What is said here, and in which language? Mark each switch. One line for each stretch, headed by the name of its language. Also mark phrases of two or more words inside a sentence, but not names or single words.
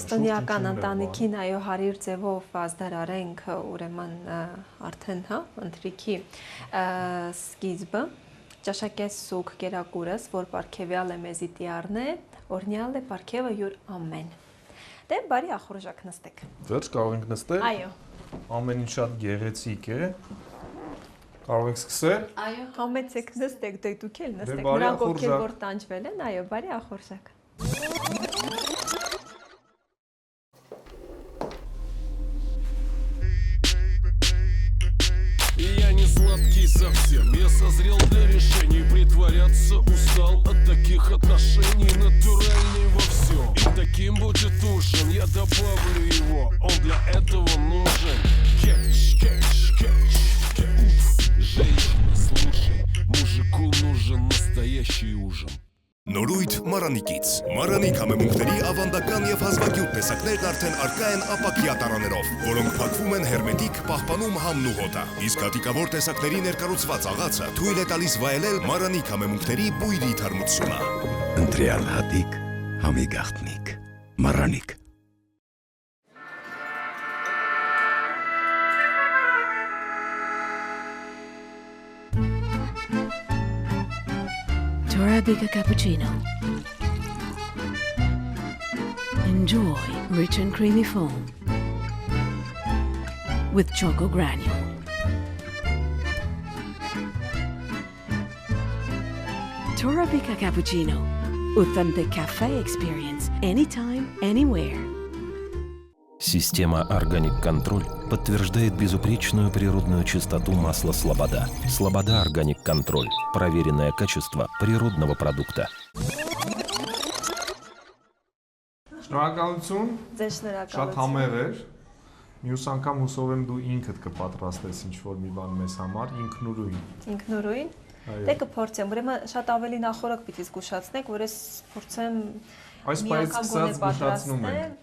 Armenian: Քրիստոնեական ընտանիքին այո 100 ձևով ազդարարենք ուրեմն արդեն, հա, ընթրիքի սկիզբը։ Ճաշակես սուկ կերակուրս, որ պարգևյալ է մեզի տիառն է, օրնյալ է պարգևը յուր ամեն։ Դե բարի ախորժակ նստեք։ Վերջ կարող ենք նստել։ Այո։ Ամեն ինչ շատ գեղեցիկ է։ Կարող ենք սկսել։ Այո։ Համեցեք նստեք, դե դուք էլ նստեք։ բարի Նրանք ովքեր ախորժակ։ որ տանջվել են, այո, բարի ախորժակ։
Russian: Я не сладкий совсем, я созрел для решений. Притворяться устал от таких отношений. Натуральный во всем, и таким будет ужин. Я добавлю его, он для этого нужен. Кетч, кетч, кетч, кетч. Женщина, слушай, мужику нужен настоящий ужин.
Armenian: Նորույթ Մարանիկից։ Մարանիկ համեմունքների ավանդական եւ հազվագյուտ տեսակներն արդեն առկա են ապակյա տարաներով, որոնք փակվում են հերմետիկ, պահպանում համն ու հոտը։ Իսկ հատիկավոր տեսակների ներկառուցված աղացը թույլ է տալիս վայելել Մարանիկ համեմունքների բույրի թարմությունը։ Ընտրյալ հատիկ, համի գաղտնիք, Մարանիկ։
English: Arabica cappuccino. Enjoy rich and creamy foam with choco granule. Arabica cappuccino. Authentic cafe experience anytime, anywhere.
Russian: Система Organic Control подтверждает безупречную природную чистоту масла Слобода. Слобода Organic Control. Проверенное качество природного продукта.
Armenian: Շնորհակալություն։ Ձեզ շնորհակալություն։ Շատ համեղ էր։ Մյուս անգամ հուսով եմ դու ինքդ կպատրաստես ինչ-որ մի բան մեզ համար, ինքնուրույն։ Ինքնուրույն։ Դե կփորձեմ, ուրեմն շատ ավելի նախորդ պիտի զգուշացնեք, որ ես փորձեմ Այս պայից սկսած զգուշացնում ենք։